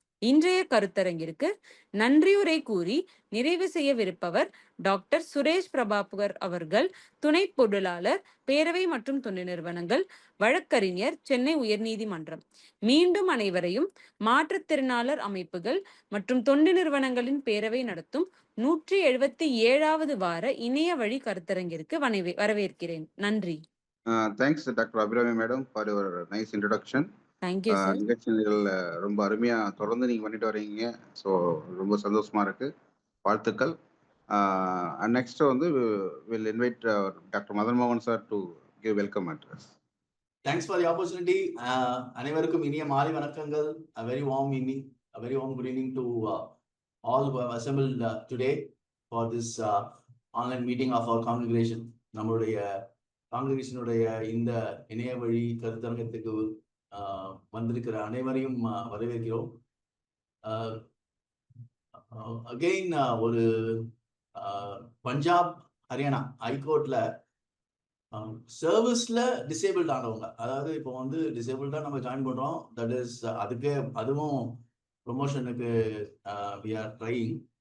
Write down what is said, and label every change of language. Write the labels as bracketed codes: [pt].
[ta] இன்றைய கருத்தரங்கிற்கு நன்றியுரை கூறி நிறைவு செய்யவிருப்பவர் டாக்டர் சுரேஷ் பிரபாகர் அவர்கள், துணை பொருளாளர் பேரவை மற்றும் தொண்டு நிறுவனங்கள், வழக்கறிஞர், சென்னை உயர்நீதிமன்றம். மீண்டும் அனைவரையும் மாற்றுத்திறனாளர் அமைப்புகள் மற்றும் தொண்டு நிறுவனங்களின் பேரவை நடத்தும் 177வது வார இணைய வழி கருத்தரங்கிற்கு வரவேற்கிறேன். நன்றி. [en] Thanks, Dr. Abhirami Madam, for your nice introduction. Thank you sir. [ta] நிகழ்ச்சிகள் ரொம்ப அருமையா தொடர்ந்து நீங்க பண்ணிட்டு வரீங்க. ஸோ ரொம்ப சந்தோஷமா இருக்கு. வாழ்த்துக்கள். [en] Next வந்து will invite doctor Madan மோகன் sir to give welcome address. Thanks for the opportunity. [ta] அனைவருக்கும் இனிய மாலை வணக்கங்கள். [en] A very warm evening, a very warm good evening to all who have assembled today for this online meeting of our congregation. [ta] நம்மளுடைய காங்கிரேஷனுடைய இந்த இணைய வழி கருத்தரங்கத்துக்கு வந்திருக்கிற அனைவரையும் வரவேற்கிறோம். அகெயின் ஒரு பஞ்சாப் ஹரியானா ஹைகோர்ட்ல சர்வீஸ்ல டிசேபிள்ட் ஆனவங்க, அதாவது இப்போ வந்து டிசேபிள்டா நம்ம ஜாயின் பண்றோம், [en] that is [ta] அதுவும் ப்ரொமோஷனுக்கு [en] We are trying.